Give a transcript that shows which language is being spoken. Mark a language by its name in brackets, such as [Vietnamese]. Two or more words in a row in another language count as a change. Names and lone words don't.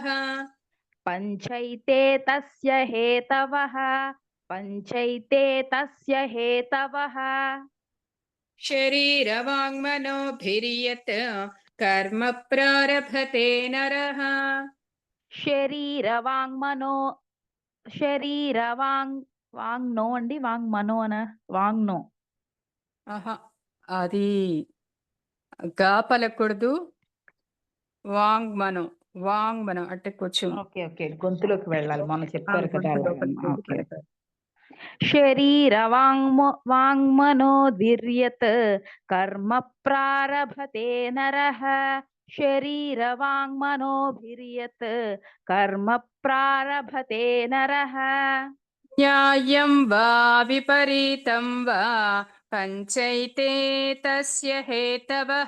[Sanskrit] पञ्चैते तस्य हेतवः पञ्चैते तस्य हेतवः शरीरवाङ्मनोभिर्यत् कर्म प्रारभते नरः शरीरवाङ्मनो వాంగ్నో అండి वाङ्मनोन वाङ्नो [Telugu] ఆహా అది గా పలకూడదు వాంగ్మనం అంటే కొంచెం ఓకే ఓకే గొంతులోకి వెళ్ళాలి మొన్న చెప్పారు కదా గొంతు అలాగని. లోపలికి ఓకే వెళ్తారు. [Sanskrit] शरीरवाङ्मनोभिर्यत् कर्म प्रारभते नरः शरीरवाङ्मनोभिर्यत् कर्म प्रारभते नरः न्याय्यं वा विपरीतं वा पञ्चैते तस्य हेतवः